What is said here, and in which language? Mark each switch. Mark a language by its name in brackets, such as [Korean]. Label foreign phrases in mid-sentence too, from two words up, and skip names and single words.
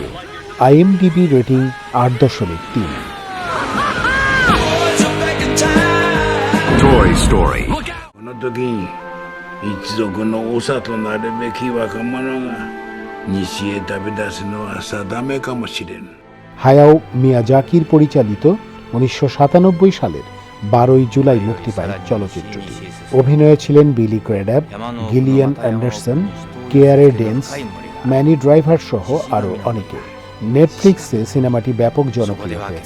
[Bangla] IMDb রেটিং 8.3। Toy Story. [Japanese] この時一族の長となるべき若者が西へ旅立つのは定めかもしれん。 [Bangla] হায়াও মিয়াজাকির পরিচালিত 1997 সালের 12 জুলাই মুক্তি পায় চলচ্চিত্রটি। অভিনয়ে ছিলেন বিলি ক্র্যাডাব, গিলিয়ান অ্যান্ডারসন, কেয়ারে ডেন্স, ম্যানি ড্রাইভার সহ আরও অনেকে। নেটফ্লিক্সে সিনেমাটি ব্যাপক জনপ্রিয় হয়েছে।